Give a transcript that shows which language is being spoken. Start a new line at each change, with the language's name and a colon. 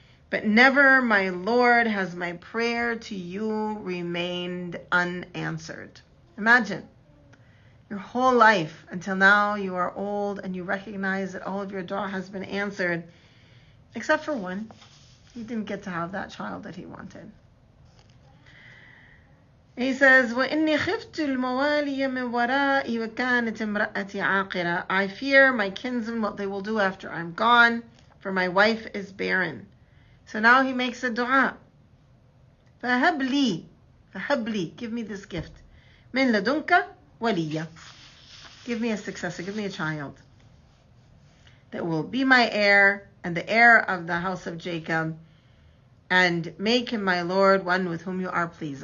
English: But never, my Lord, has my prayer to you remained unanswered. Imagine, your whole life until now you are old and you recognize that all of your dua has been answered, except for one. He didn't get to have that child that he wanted.
Arabic: He says, وَإِنِّي خِفْتُ الْمَوَالِيَ مِنْ وَرَائِي وَكَانَتْ امْرَأَتِي عَاقِرًا.
English: I fear my kinsmen, what they will do after I'm gone, for my wife is barren. So now he makes a dua.
Arabic: فَهَبْ لِي,
English: give me this gift.
Arabic: مِنْ لَدُنْكَ وَلِيًّا.
English: Give me a successor, give me a child that will be my heir and the heir of the house of Jacob, and make him my Lord, one with whom you are pleased.